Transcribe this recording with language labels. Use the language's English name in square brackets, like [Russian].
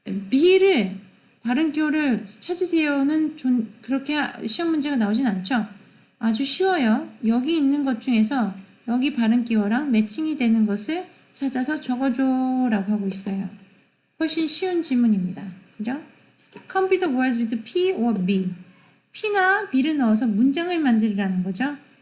[Korean] B를 발음 기호를 찾으세요는 그렇게 시험 문제가 나오진 않죠. 아주 쉬워요. 여기 있는 것 중에서 여기 발음 기호랑 매칭이 되는 것을 찾아서 적어줘라고 하고 있어요. 훨씬 쉬운 질문입니다. 그죠? [English] Complete the words with P or B. [Korean] P나 B를 넣어서 문장을 만들라는 거죠.